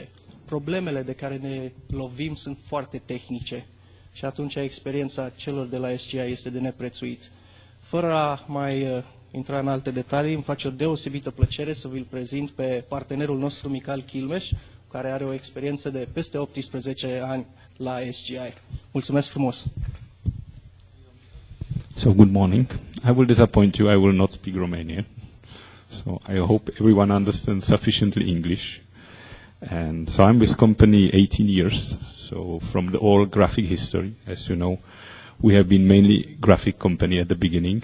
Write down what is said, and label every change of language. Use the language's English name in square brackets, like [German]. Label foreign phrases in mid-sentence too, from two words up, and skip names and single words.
[Romanian] Problemele de care ne lovim sunt foarte tehnice și atunci experiența celor de la SGI este de neprețuit. Fără a mai intra în alte detalii, îmi face o deosebită plăcere să vi-l prezint pe partenerul nostru Michal Klimes, care are o experiență de peste 18 ani la SGI. Mulțumesc frumos! [English] So good morning. I will disappoint you. I will not speak Romanian. So I hope everyone understands sufficiently English. And so I'm with company 18 years. So from the all graphic history, as you know, we have been mainly graphic company at the beginning.